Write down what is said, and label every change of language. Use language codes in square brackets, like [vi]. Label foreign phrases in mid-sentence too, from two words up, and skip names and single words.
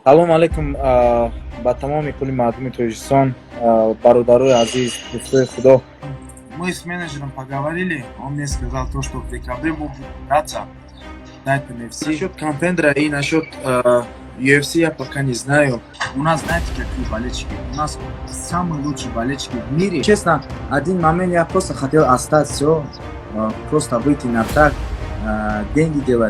[tg] салом алейкум ба тамоми кули мардуми Тоҷикистон, бародарои азиз, дӯстои худо. [ru] Мы с менеджером поговорили, он мне сказал то, что в декабре мы будем драться. Дайте мне все. Насчет контендера и насчет UFC я пока не знаю. У нас, знаете, какие болельщики? У нас самые лучшие болельщики в мире. Честно, один момент я просто хотел остаться, просто выйти на трак, деньги делать.